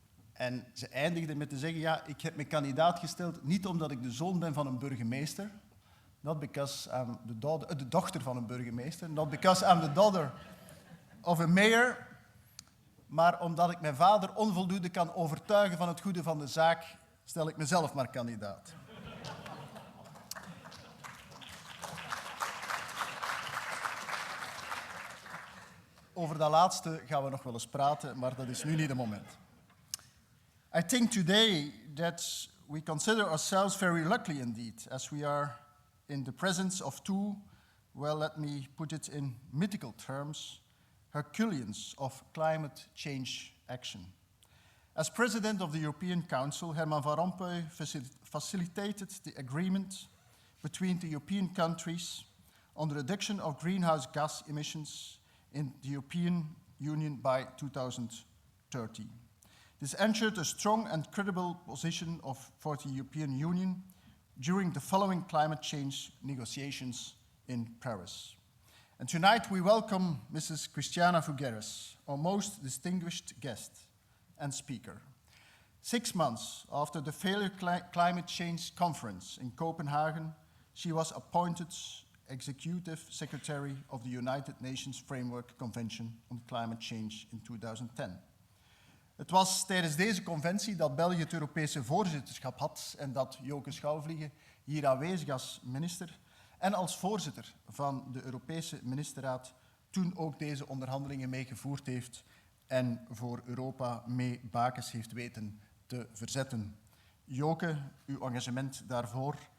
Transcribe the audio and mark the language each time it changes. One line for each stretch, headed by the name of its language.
Dutch: En ze eindigde met te zeggen: ja, ik heb me kandidaat gesteld niet omdat ik de zoon ben van een burgemeester,
English: not because I'm
Dutch: de dochter van een burgemeester,
English: not because I'm the daughter of a mayor,
Dutch: maar omdat ik mijn vader onvoldoende kan overtuigen van het goede van de zaak, stel ik mezelf maar kandidaat. Over dat laatste gaan we nog wel eens praten, maar dat is nu niet het moment.
English: I think today that we consider ourselves very lucky indeed, as we are in the presence of two, well, let me put it in mythical terms, Herculeans of climate change action. As President of the European Council, Herman Van Rompuy facilitated the agreement between the European countries on the reduction of greenhouse gas emissions in the European Union by 2030. This ensured a strong and credible position for the European Union during the following climate change negotiations in Paris. And tonight we welcome Mrs. Christiana Figueres, our most distinguished guest and speaker. 6 months after the failure climate change conference in Copenhagen, she was appointed Executive Secretary of the United Nations Framework Convention on Climate Change in 2010.
Dutch: Het was tijdens deze conventie dat België het Europese voorzitterschap had en dat Joke Schouwvliegen, hier aanwezig als minister en als voorzitter van de Europese ministerraad, toen ook deze onderhandelingen meegevoerd heeft en voor Europa mee bakens heeft weten te verzetten. Joke, uw engagement daarvoor